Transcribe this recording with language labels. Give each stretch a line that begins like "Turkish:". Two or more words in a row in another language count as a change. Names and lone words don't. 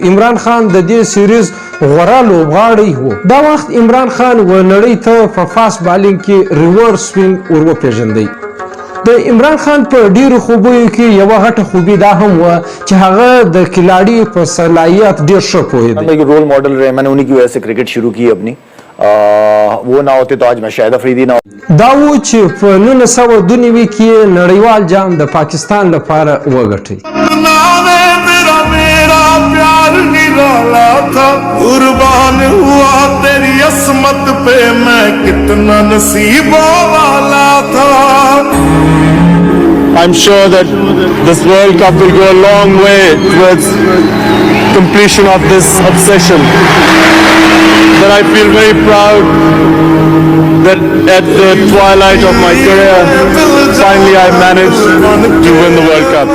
Pashto: عمران خان د دې سیریز غوره لوبغاړی و. دا وخت عمران خان و نړۍ ته په فاست بالینګ کې ریورس سوینګ ور وپېژندی. د عمران خان په ډیرو خوبیو کې یوه غټه خوبي دا هم وه چې هغه د کھلاڑی په صلاحیت ډیر ښه پوهېده.
Urdu: رول ماڈل رہے، میں نے انہی کی وجہ سے کرکٹ شروع کی اپنی. وہ نہ ہوتے تو آج میں شاہد افریدی نہ
Pashto: دا و چې په 1992 کې نړیوال جام د پاکستان لپاره وګټي.
Urdu: قربان ہوا تیری عصمت پہ میں کتنا نصیبوں والا تھا.
English: I'm sure that this World Cup will go a long way towards completion of this obsession. But I feel very proud that at the twilight of my career, finally I managed to win the World Cup.